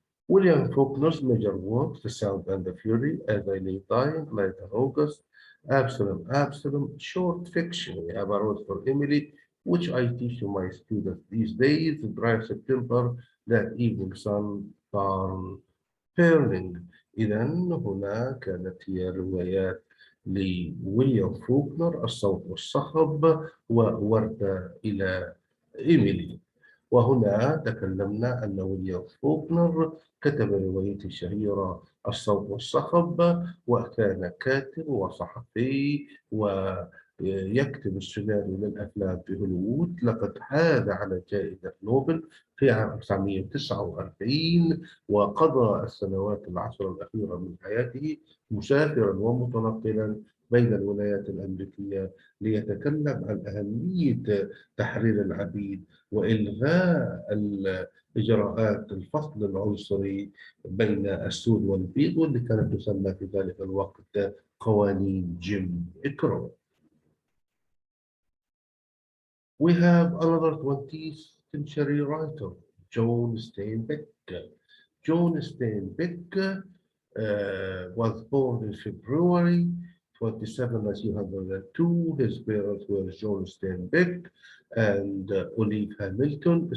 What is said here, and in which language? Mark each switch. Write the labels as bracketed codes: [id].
[en] William Faulkner's major works, The Sound and the Fury, As I Lay Dying, Later August, Absalom, short fiction. We have a Rose for Emily, which I teach to my students these days. Dry September, that evening sun turn burning. [ar] إذا هنا كانت هي روايات لويليام فوكنر الصوت والصخب ووردة إلى إيميلي. وهنا تكلمنا أن ويليام فوكنر كتب روايته الشهيرة الصوت والصخب، وكان كاتب وصحفي ويكتب السيناريو للأفلام في هوليوود. لقد حاز على جائزة نوبل في عام 1949، وقضى السنوات العشر الأخيرة من حياته مسافرا ومتنقلا بين الولايات الأمريكية ليتكلم عن أهمية تحرير العبيد وإلغاء الإجراءات الفصل العنصري بين السود والبيض، واللي كانت تسمى في ذلك الوقت قوانين جيم كرو. [en] We have another 20th century writer, John Steinbeck. John Steinbeck was born in February 27, 1902. His parents were John Steinbeck and Olive Hamilton.